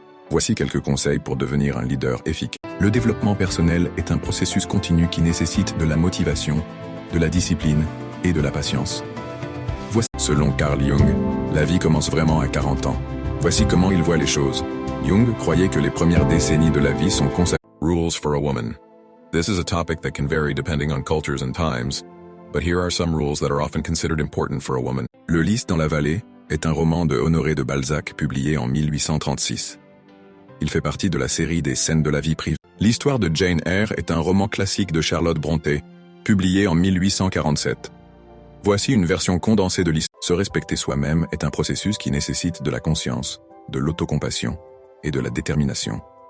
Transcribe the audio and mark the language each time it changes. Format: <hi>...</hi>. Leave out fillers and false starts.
<fr>Voici quelques conseils pour devenir un leader efficace. Le développement personnel est un processus continu qui nécessite de la motivation, de la discipline et de la patience. Voici, selon Carl Jung, la vie commence vraiment à 40 ans. Voici comment il voit les choses. Jung croyait que les premières décennies de la vie sont consacrées.</fr> <en>Rules for a woman. This is a topic that can vary depending on cultures and times, but here are some rules that are often considered important for a woman.</en> <fr>Le Lys dans la vallée est un roman de Honoré de Balzac publié en 1836. Il fait partie de la série des scènes de la vie privée. L'histoire de Jane Eyre est un roman classique de Charlotte Brontë, publié en 1847. Voici une version condensée de l'histoire. Se respecter soi-même est un processus qui nécessite de la conscience, de l'autocompassion et de la détermination.</fr>